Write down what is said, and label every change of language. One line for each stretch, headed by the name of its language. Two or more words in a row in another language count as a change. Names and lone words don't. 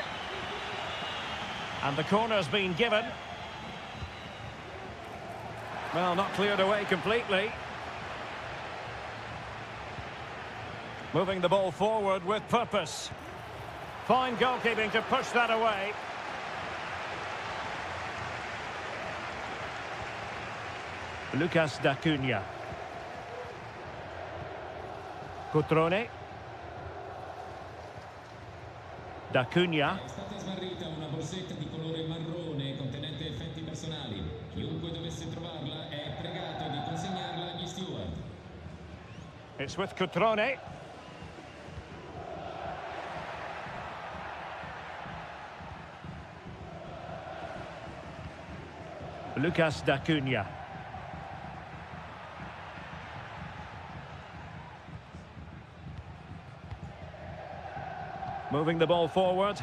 English: And the corner's been given. Well, not cleared away completely. Moving the ball forward with purpose. Fine goalkeeping to push that away. Lucas D'Acunha. Cotrone. D'Acunha.
Italian: È stata smarrita una borsetta di colore marrone contenente effetti personali. Chiunque dovesse trovarla è pregato di consegnarla agli steward.
English: It's with Cotrone. Lucas D'Acunha. Moving the ball forward.